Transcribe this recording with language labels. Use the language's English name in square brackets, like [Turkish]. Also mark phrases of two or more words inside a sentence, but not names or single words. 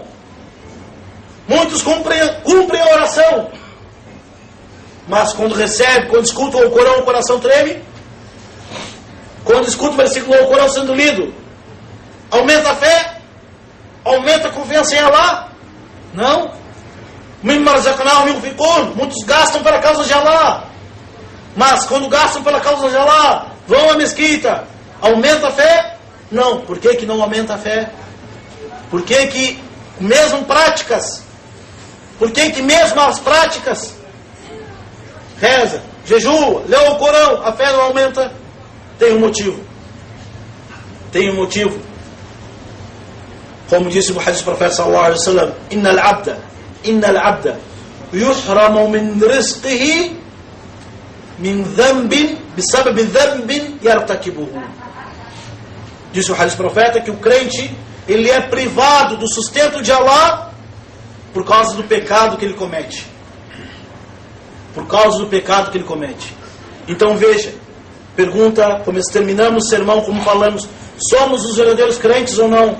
[Portuguese] Muitos cumprem a oração, mas quando escutam o Corão, o coração treme. Quando escuta o versículo do Corão sendo lido, aumenta a fé? Aumenta a confiança em Allah? Não. [Arabic] "مما رزقناهم ينفقون", [Portuguese] muitos gastam pela causa de Allah, mas quando gastam pela causa de Allah, vão à mesquita, aumenta a fé? Não. Por que não aumenta a fé? Por que mesmo práticas? Por que mesmo as práticas? Reza, jejua, lê o Corão, a fé não aumenta? Tem um motivo. Tem um motivo. Como disse o hadith do profeta [Arabic] صلى الله عليه وسلم: "إن العبد يحرم من رزقه من ذنب بسبب ذنب يرتكبه." [Portuguese] Disse o hadith do profeta que o crente, ele é privado do sustento de Allah por causa do pecado que ele comete. Por causa do pecado que ele comete. Então veja, pergunta, como terminamos o sermão, como falamos: somos os verdadeiros crentes ou não?